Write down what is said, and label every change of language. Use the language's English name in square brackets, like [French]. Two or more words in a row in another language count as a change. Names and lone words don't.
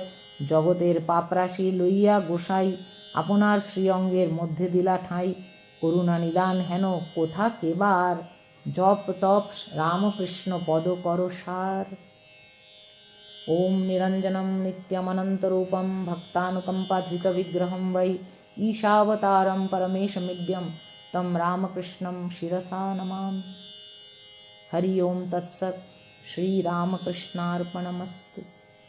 [Bangla] জগতের পাপরাশি লইয়া গোসাই, আপনার শ্রীঅঙ্গের মধ্যে দিলা ঠাঁই। করুণা নিদান হেন কোথা কেবার, জপ তপ রামকৃষ্ণ পদ কর সার। [Sanskrit] ওম নিরঞ্জনম নিত্যমনন্তরূপম ভক্তানুকম্পাধৃতবিগ্রহম वै ईशावतारं परमेशमिड्यं तं रामकृष्णं शिरसा नमामि। हरि ओम तत्सत्। श्रीरामकृष्णार्पणमस्तु।